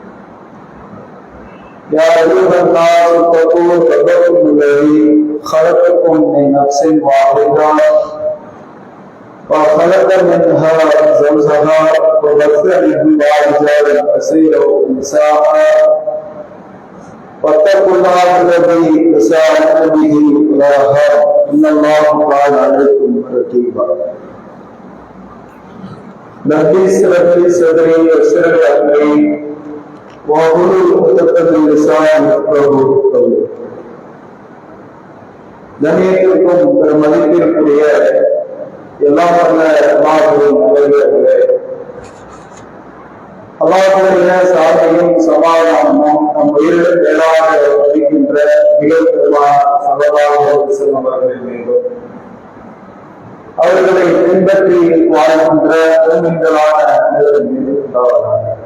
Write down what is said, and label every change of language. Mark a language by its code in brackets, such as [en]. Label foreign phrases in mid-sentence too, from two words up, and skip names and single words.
[ar] يا أيها الناس اتقوا ربكم الذي خلقكم من نفس واحدة وخلق منها زوجها وبث منهما رجالا كثيرا ونساء واتقوا الله الذي تساءلون به والأرحام إن الله كان عليكم رقيبا. رب اشرح لي صدري ويسر لي أمري واحلل عقدة من لساني يفقهوا قولي. [ta] கண்ணியத்திற்கும் பெருமதிப்பிற்குரிய எல்லாம் வல்ல அல்லாஹ்வின் நல்லடியார்களே, அல்லாஹ்வுடைய சாந்தியும் சமாதானமும் நம் உயிரில் மேலாக மதிக்கின்ற மிக பெருமான் [ar] صلى الله عليه وسلم [ta] அவர்களின் மீதும் அவர்களை பின்பற்றி வாழ்கின்ற மூமின்களான அனைவரின் மீதும் உண்டாவதாக.